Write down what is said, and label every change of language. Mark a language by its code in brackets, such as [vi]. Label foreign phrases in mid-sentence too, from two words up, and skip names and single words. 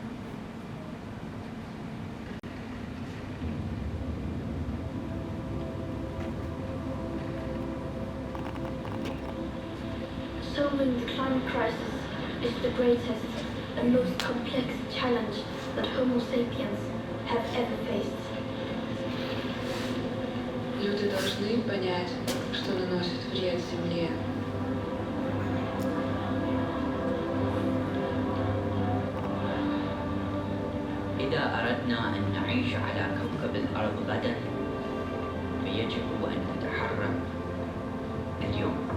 [en] Solving the climate crisis is the greatest and most complex challenge that Homo sapiens have ever faced. [ru] Люди должны понять, что наносит вред Земле. [ar] إذا أردنا أن نعيش على كوكب الأرض غدا فيجب أن نتحرك اليوم.